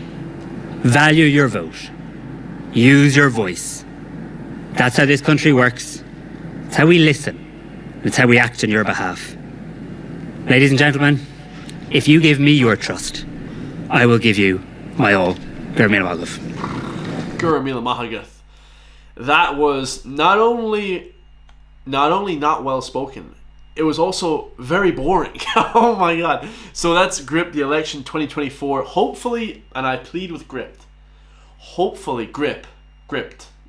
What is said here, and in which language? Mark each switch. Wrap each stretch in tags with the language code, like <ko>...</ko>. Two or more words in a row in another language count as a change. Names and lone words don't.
<en>Value your vote. Use your voice. That's how this country works. It's how we listen. It's how we act on your behalf. Ladies and gentlemen, if you give me your trust, I will give you my all.</en> <ga>Gur míle maith. Gur míle maith.</ga> <en>That was not only not well spoken, it was also very boring. Oh my god. So that's Grip the election 2024. Hopefully, and I plead with Grip, hopefully gripped.</en>